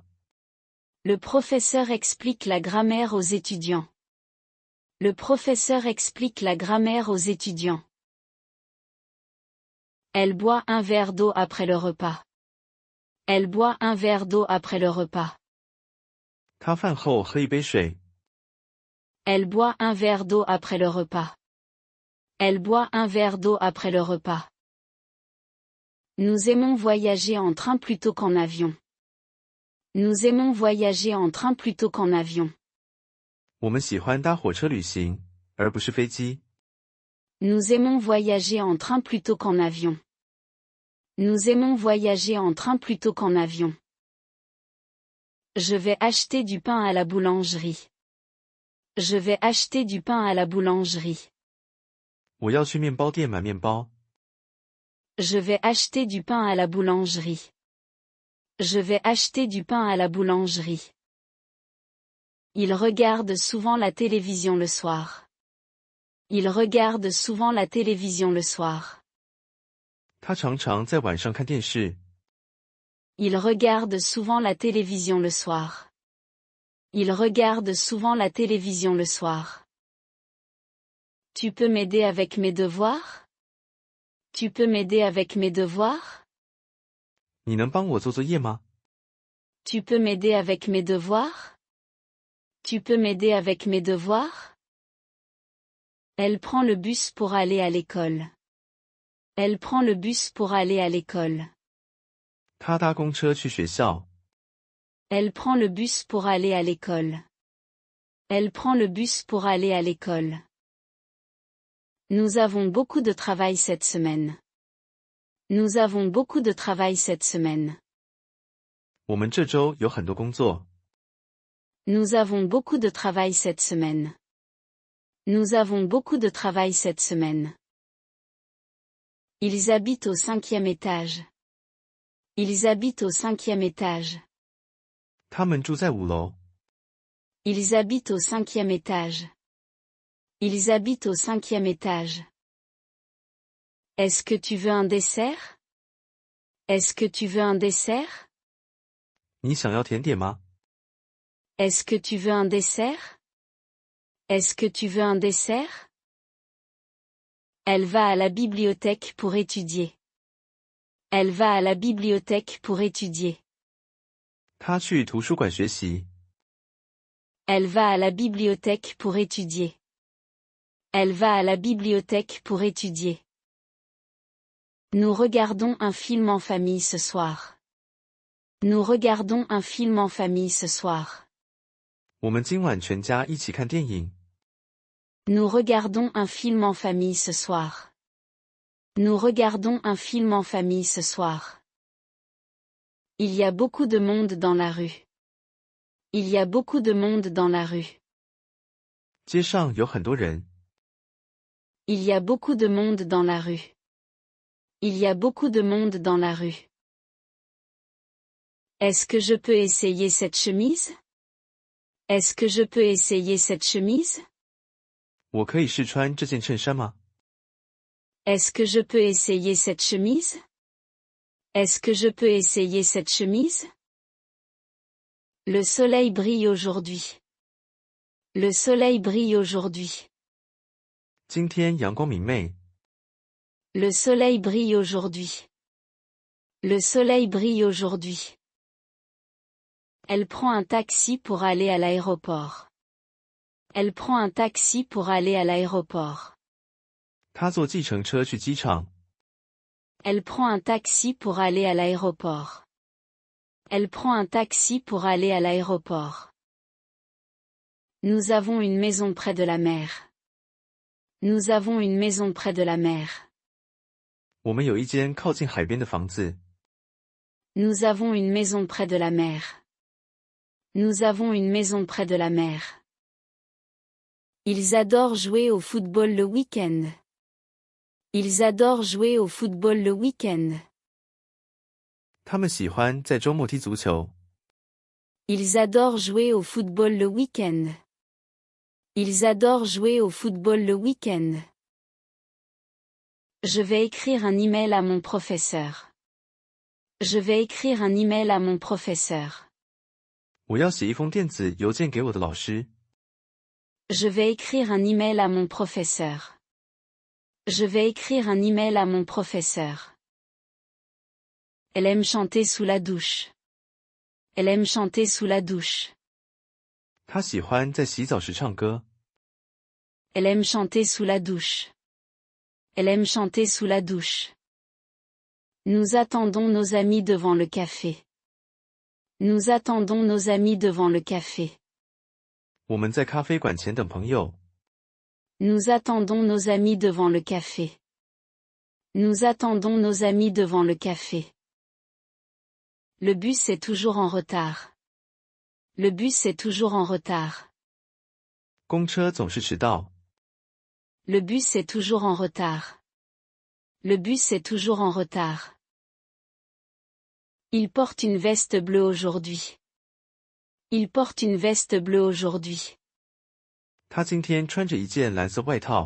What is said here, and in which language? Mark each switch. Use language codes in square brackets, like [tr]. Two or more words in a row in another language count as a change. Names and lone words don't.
[fr] Le professeur explique la grammaire aux étudiants. Le professeur explique la grammaire aux étudiants. Elle boit un verre d'eau après le repas. Elle boit un verre d'eau après le repas. [zh] 她饭后喝一杯水。 [fr] Elle boit un verre d'eau après le repas. Elle boit un verre d'eau après le repas. Nous aimons voyager en train plutôt qu'en avion. Nous aimons voyager en train plutôt qu'en avion. [zh] 我们喜欢搭火车旅行，而不是飞机。 [fr] Nous aimons voyager en train plutôt qu'en avion. Nous aimons voyager en train plutôt qu'en avion. Je vais acheter du pain à la boulangerie. Je vais acheter du pain à la boulangerie. [zh] 我要去面包店买面包。 [fr] Je vais acheter du pain à la boulangerie. Je vais acheter du pain à la boulangerie. Il regarde souvent la télévision le soir. Il regarde souvent la télévision le soir. [zh] 他常常在晚上看电视。 [fr] Il regarde souvent la télévision le soir. Il regarde souvent la télévision le soir. Tu peux m'aider avec mes devoirs? Tu peux m'aider avec mes devoirs? [zh] 你能帮我做作业吗？ [fr] Tu peux m'aider avec mes devoirs? Tu peux m'aider avec mes devoirs? Elle prend le bus pour aller à l'école. Elle prend le bus pour aller à l'école. [zh] 他搭公车去学校。 [fr] Elle prend le bus pour aller à l'école. Elle prend le bus pour aller à l'école. Nous avons beaucoup de travail cette semaine. Nous avons beaucoup de travail cette semaine. [zh] 我们这周有很多工作。 [fr] Nous avons beaucoup de travail cette semaine. Nous avons beaucoup de travail cette semaine. Ils habitent au 5e étage. Ils habitent au 5e étage. [zh] 他们住在5楼。 [fr] Ils habitent au 5e étage. Ils habitent au 5e étage. Est-ce que tu veux un dessert? Est-ce que tu veux un dessert? [zh] 你想要甜点吗？ [fr] Est-ce que tu veux un dessert? Est-ce que tu veux un dessert? Elle va à la bibliothèque pour étudier. Elle va à la bibliothèque pour étudier. [zh] 他去图书馆学习。 [fr] Elle va à la bibliothèque pour étudier. Elle va à la bibliothèque pour étudier. Nous regardons un film en famille ce soir. Nous regardons un film en famille ce soir. [zh] 我们今晚全家一起看电影。 [fr] Nous regardons un film en famille ce soir. Nous regardons un film en famille ce soir. Il y a beaucoup de monde dans la rue. Il y a beaucoup de monde dans la rue. [zh] 街上有很多人。 [fr] Il y a beaucoup de monde dans la rue. Il y a beaucoup de monde dans la rue. Est-ce que je peux essayer cette chemise? Est-ce que je peux essayer cette chemise? [zh] 我可以试穿这件衬衫吗？ [fr] Est-ce que je peux essayer cette chemise? Est-ce que je peux essayer cette chemise? Le soleil brille aujourd'hui. Le soleil brille aujourd'hui. [zh] 今天阳光明媚。 [fr] Le soleil brille aujourd'hui. Le soleil brille aujourd'hui. Elle prend un taxi pour aller à l'aéroport. Elle prend un taxi pour aller à l'aéroport. [zh] 他坐计程车去机场。 [fr] Elle prend un taxi pour aller à l'aéroport. Elle prend un taxi pour aller à l'aéroport. Nous avons une maison près de la mer. Nous avons une maison près de la mer. [zh] 我们有一间靠近海边的房子。 [fr] Nous avons une maison près de la mer. Nous avons une maison près de la mer. Ils adorent jouer au football le week-end. Ils adorent jouer au football le week-end. [zh] 他们喜欢在周末踢足球。 [fr] Ils adorent jouer au football le week-end. Ils adorent jouer au football le week-end. Je vais écrire un email à mon professeur. Je vais écrire un email à mon professeur. [zh] 我要写一封电子邮件给我的老师。 [fr] Je vais écrire un email à mon professeur. Je vais écrire un email à mon professeur. Elle aime chanter sous la douche. Elle aime chanter sous la douche. [zh] 他喜欢在洗澡时唱歌。 [fr] Elle aime chanter sous la douche. Elle aime chanter sous la douche. Nous attendons nos amis devant le café. Nous attendons nos amis devant le café. [zh] 我们在咖啡馆前等朋友。 [fr] Nous attendons nos amis devant le café. Nous attendons nos amis devant le café. Le bus est toujours en retard. Le bus est toujours en retard. [zh] 公车总是迟到。 [fr] Le bus est toujours en retard. Le bus est toujours en retard. Il porte une veste bleue aujourd'hui. Il porte une veste bleue aujourd'hui. [zh] 他今天穿着一件蓝色外套。